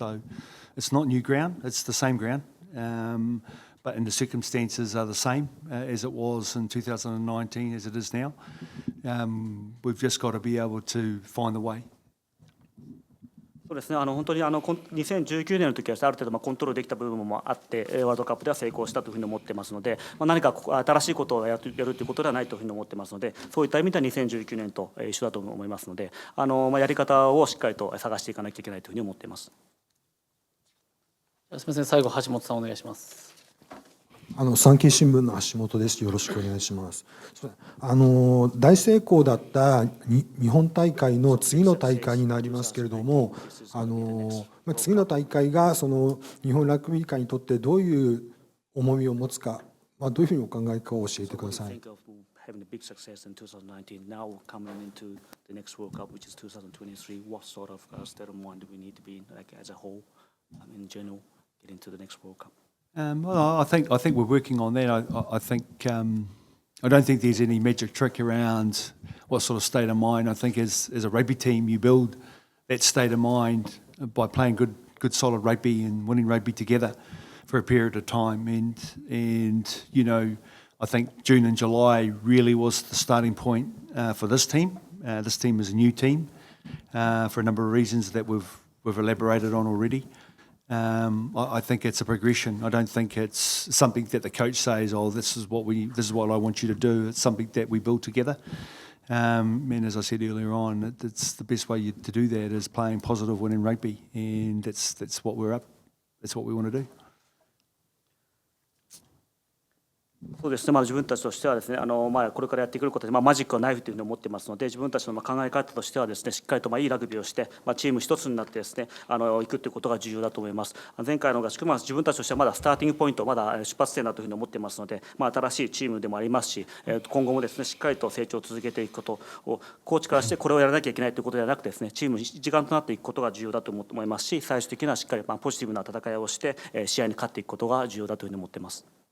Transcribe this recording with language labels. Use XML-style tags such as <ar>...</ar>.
<en>So it's not new ground; it's the same ground, but in the circumstances are the same as it was in 2019 as it is now. We've just got to be able to find the way.</en> <ja>そうですね、本当に2019年の時はある程度コントロールできた部分もあって、ワールドカップでは成功したというふうに思ってますので、何か新しいことをやるということではないというふうに思ってますので、そういった意味では2019年と一緒だと思いますので、やり方をしっかりと探していかなきゃいけないというふうに思っています。すみません、最後橋本さんお願いします。産経新聞の橋本です。よろしくお願いします。大成功だった日本大会の次の大会になりますけれども、次の大会がその日本ラグビー界にとってどういう重みを持つか、どういうふうにお考えかを教えてください。</ja> <en>Having a big success in 2019, now coming into the next World Cup, which is 2023, what sort of state of mind do we need to be in, like as a whole, in general, getting to the next World Cup? Well, I think we're working on that. I think I don't think there's any magic trick around what sort of state of mind. I think as a rugby team, you build that state of mind by playing good solid rugby and winning rugby together for a period of time. And you know, I think June and July really was the starting point for this team. This team is a new team for a number of reasons that we've elaborated on already. I think it's a progression. I don't think it's something that the coach says, "Oh, this is what I want you to do." It's something that we build together. And as I said earlier on, it's the best way to do that is playing positive, winning rugby, and that's what we want to do.</en> <ja>そうですね、自分たちとしてはですね、これからやってくることで、マジックはないというふうに思ってますので、自分たちの考え方としてはですね、しっかりといいラグビーをして、チーム一つになってですね、行くということが重要だと思います。前回の合宿、自分たちとしてはまだスターティングポイント、まだ出発点だというふうに思ってますので、新しいチームでもありますし、今後もですね、しっかりと成長を続けていくことを、コーチからしてこれをやらなきゃいけないということではなくてですね、チーム一丸となっていくことが重要だと思いますし、最終的にはしっかりポジティブな戦いをして、試合に勝っていくことが重要だというふうに思っています。</ja>